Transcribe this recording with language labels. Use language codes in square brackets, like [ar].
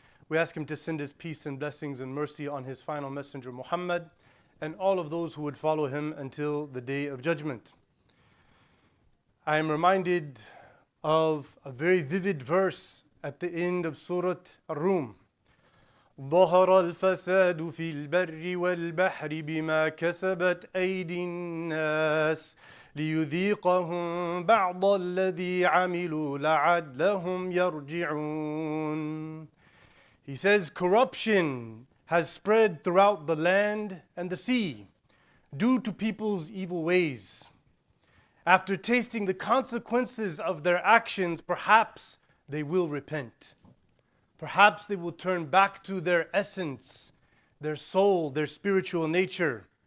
[en] We ask Him to send His peace and blessings and mercy on His final messenger Muhammad and all of those who would follow him until the day of judgment. I am reminded of a very vivid verse at the end of Surah Ar-Rum. [ar] ظهر الفساد في البر والبحر بما كسبت أيدي الناس ليذيقهم بعض الذي عملوا لعلهم يرجعون. [en] He says, corruption has spread throughout the land and the sea due to people's evil ways. After tasting the consequences of their actions, perhaps they will repent. Perhaps they will turn back to their essence, their soul, their spiritual nature.